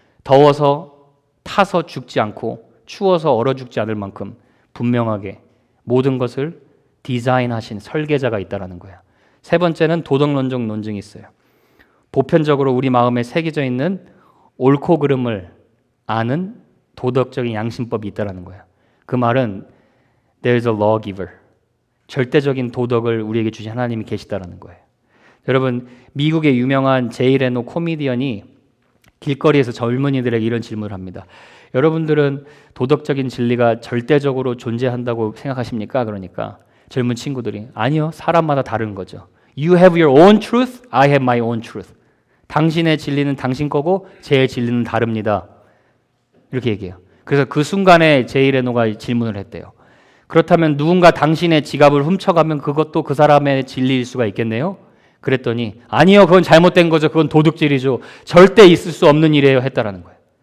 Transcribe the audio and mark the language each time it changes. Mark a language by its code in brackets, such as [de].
[ko] 더워서 타서 죽지 않고 추워서 얼어 죽지 않을 만큼 분명하게 모든 것을 디자인하신 설계자가 있다는 거예요. 세 번째는 도덕론적 논증이 있어요. 보편적으로 우리 마음에 새겨져 있는 옳고 그름을 아는 도덕적인 양심법이 있다는 거예요. 그 말은 [en] There's a lawgiver. [ko] 절대적인 도덕을 우리에게 주신 하나님이 계시다는 거예요. 여러분 미국의 유명한 제이 레노 코미디언이 길거리에서 젊은이들에게 이런 질문을 합니다. 여러분들은 도덕적인 진리가 절대적으로 존재한다고 생각하십니까? 그러니까 젊은 친구들이 아니요, 사람마다 다른 거죠. [en] You have your own truth, I have my own truth. [ko] 당신의 진리는 당신 거고 제 진리는 다릅니다. 이렇게 얘기해요. 그래서 그 순간에 제이 레노가 질문을 했대요. 그렇다면 누군가 당신의 지갑을 훔쳐가면 그것도 그 사람의 진리일 수가 있겠네요? 그랬더니 아니요, 그건 잘못된 거죠. 그건 도둑질이죠. 절대 있을 수 없는 일이에요. 했다라는 거예요.